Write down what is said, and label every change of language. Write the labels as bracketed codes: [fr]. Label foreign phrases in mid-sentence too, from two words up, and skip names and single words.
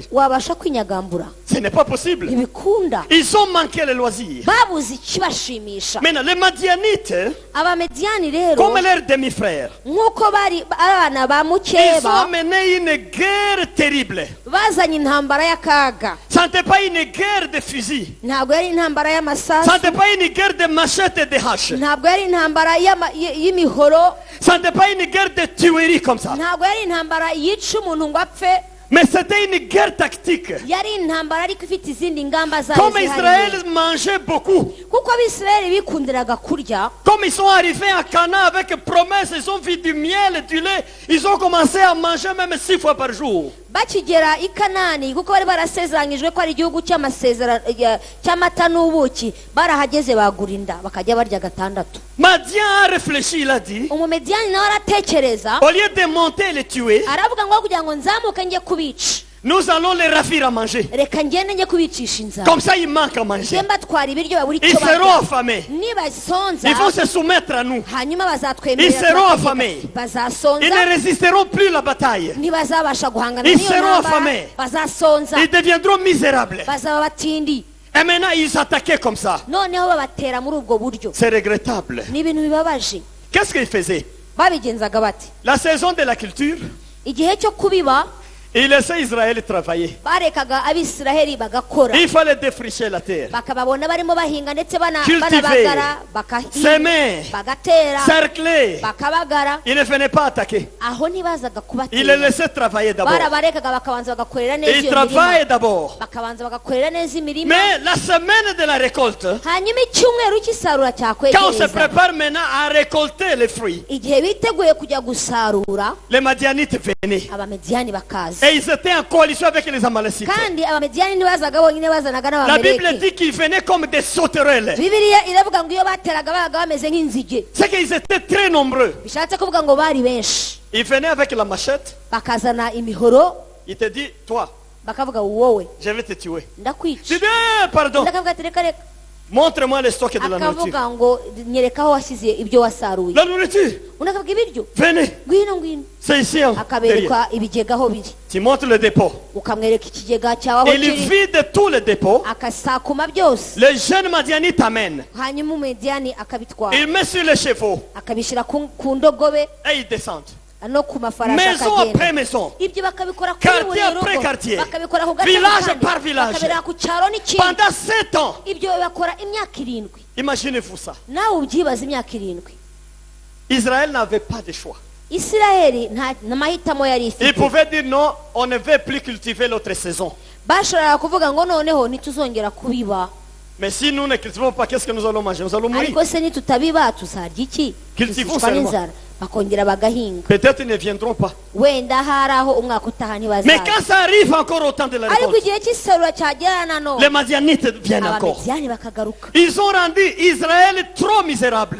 [rw] wabasha kwinyagambura [fr] Ce n'est pas possible. [rw] ntibikunda [fr] Ils ont manqué les loisirs. [rw] babuze ikibashimisha [fr] Maintenant, les Madianites, [rw] abamediyani rero [fr] comme leurs demi-frères, [rw] nk'uko bari abana ba [fr] ils ont [rw] mukeba [fr] mené une guerre terrible. [rw] bazanye intambara y'akaga [fr] Ça n'était pas une guerre de fusils. [rw] ntabwo yari intambara [fr] Ça [rw] y'amasasu [fr] n'était pas une guerre de machettes et de haches. [rw] ntabwo yari intambara y'imihoro [fr] Ça n'était pas une guerre de tuerie comme ça. [rw] ntabwo yari intambara yica umuntu ngo apfe [fr] Mais c'était une guerre tactique. [rw] yari intambara ariko ifite izindi ngamba zayo [fr] Comme [rw] zihariye [fr] Israël mangeait beaucoup, [rw] kuko abisirayeli bikundiraga kurya [fr] comme ils sont arrivés à Canaan avec promesse, ils ont vu du miel et du lait, ils ont commencé à manger même 6 fois par jour. [rw] bakigera i kanani kuko bari barasezeranyijwe ko ari igihugu cy'amata n'ubuki barahageze bagura inda bakajya barya gatandatu [fr] Madian a réfléchi, il a dit, [rw] umumediyani nawe aratekereza [fr] au lieu de monter et les tuer, [rw] aravuga ngo kugira ngo nzamuke njye kubica [fr] nous allons les ravir à manger. [rw] reka ngende njye kubicisha inzara [fr] Comme ça, ils manquent à manger. [rw] njye mbatwara ibiryo babura [fr] Ils [rw] icyo [fr] seront [rw] barya [fr] affamés. [rw] nibasonza [fr] Ils vont se soumettre à nous. [rw] hanyuma [fr] Ils [rw] bazatwemerera [fr] seront [rw] tubategeka. [fr] affamés. Ils [rw] bazasonza [fr] ne résisteront plus à la bataille. [rw] ntibazabasha guhangana [fr] Ils [rw] n'iyo [fr] seront [rw] ntambara [fr] affamés. [rw] bazasonza [fr] Ils deviendront misérables. [rw] bazaba batindi [fr] Et maintenant, ils s'attaquaient comme ça. [rw] noneho babatera muri ubwo buryo [fr] C'est regrettable. [rw] ni ibintu bibabaje [fr] Qu'est-ce qu'ils faisaient? [rw] babigenzaga bati [fr] La saison de la culture, [rw] igihe cyo kubiba [fr] ils laissaient Israël travailler. [rw] barekaga abisiraheli bagakora [fr] Il fallait défricher la terre, [rw] bakababona barimo bahinga ndetse [fr] Cultiver. [rw] banabagara bakahinga [fr] Semer. [rw] bagatera [fr] cercler. [rw] bakabagara [fr] Ils ne venaient pas attaquer. [rw] aho ntibazaga [fr] Ils les [rw] kubatera [fr] laissaient travailler d'abord. [rw] barabarekaga bakabanza bagakorera neza [fr] Ils [rw] iyo [fr] travaillent [rw] mirima [fr] d'abord. [rw] bakabanza bagakorera neza imirima [fr] Mais la semaine de la récolte, [rw] hanyuma icyumweru cy'isarura [fr] quand on se [rw] cyakwegereza [fr] prépare maintenant à récolter les fruits, [rw] igihe biteguye kujya gusarura [fr] les Madianites venaient. [rw] abamediyani bakaza [fr] Et ils étaient en coalition avec les Amalécites. [rw] kandi abamediyani ntibazaga bonyine bazanaga [fr] La Bible [rw] n'abameleki [fr] dit qu'ils venaient comme des sauterelles. [rw] bibiliya iravuga ngo iyo bateraga babaga bameze nk'inzige [fr] C'est qu'ils étaient très nombreux. [rw] bishatse kuvuga ngo bari benshi [fr] Ils venaient avec la machette. [rw] bakazana imihoro [fr] Il te dit, toi, [rw] bakavuga wowe [fr] je vais te tuer. [rw] ndakwica [fr] Tu dis, pardon, [rw] ndakavuga ati reka reka [fr] montre-moi le stock de la nourriture. [rw] akavuga ngo nyereka aho washyize ibyo wasaruye [fr] La nourriture, [rw] undi akavuga ibiryo [fr] venez. [rw] ngwino [fr] C'est ici, hein, derrière. [rw] akabereka ibigega aho biri [fr] Tu montres le dépôt. [rw] ukamwereka ikigega cyawe aho [fr] Il [rw] kiri [fr] vide tout le dépôt. [rw] akasakuma byose [fr] Les jeunes Madianites amènent. [rw] hanyuma umediyani akabitwara [fr] Il met sur les chevaux [rw] akabishyira ku ndogobe [fr] et ils descendent. [rw] no ku mafarashi [fr] Maison [rw] akagenda [fr] après maison. [rw] ibyo bakabikora kuri [fr] Quartier [rw] buri [fr] après [rw] rugo [fr] quartier. [rw] bakabikora ku gace [fr] Village [rw] kandi, [fr] par village. [rw] bakabera ku cyaro n'ikindi [fr] Pendant 7 ans. [rw] ibyo bakora imyaka 7 [fr] Imaginez-vous ça. [rw] nawe ubyibaza imyaka 7 [fr] Israël n'avait pas de choix. [rw] isiraheli nta mahitamo yari [fr] Il [rw] ifite [fr] pouvait dire non, on ne veut plus cultiver l'autre saison. [rw] bashoboraga kuvuga ngo noneho ntituzongera kubiba [fr] Mais si nous ne cultivons pas, qu'est-ce que nous allons manger? Nous allons mourir. [rw] ariko se nitutabiba tuzarya iki [fr] Cultivons [rw] tuzicwa [fr] seulement. [rw] n'inzara bakongera bagahinga [fr] Peut-être ils ne viendront pas. [rw] wenda hari aho umwaka utaha [fr] Mais [rw] ntibazaza [fr] quand ça arrive encore au temps de la [rw] ariko [fr] récolte, [rw] igihe cy'isarura cyagera nanone [fr] les Madianites viennent encore. [rw] abamediyani bakagaruka [fr] Ils ont rendu Israël trop misérable.